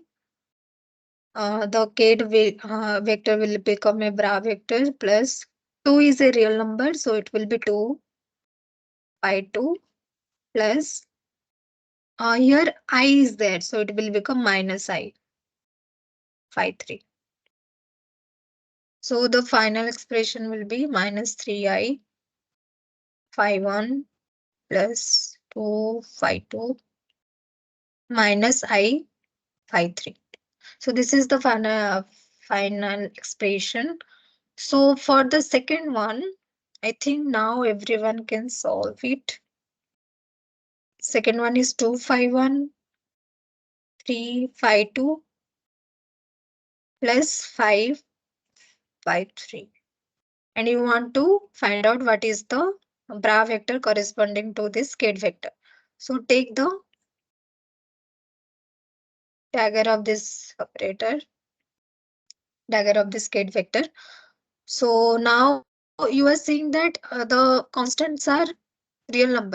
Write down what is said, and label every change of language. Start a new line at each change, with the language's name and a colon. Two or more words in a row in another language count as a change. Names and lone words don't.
English: The Kate vector will become a bra vector plus 2 is a real number, so it will be 2 pi 2 plus, here I is there, so it will become minus I phi 3. So the final expression will be minus 3i phi 1 plus 2 phi 2 minus I phi 3. So this is the final expression. So for the second one, I think now everyone can solve it. Second one is 2 phi 1 3 phi 2 plus 5 phi 3. And you want to find out what is the bra vector corresponding to this Kate vector. So take the dagger of this operator, dagger of this Kate vector. So now you are seeing that the constants are real number.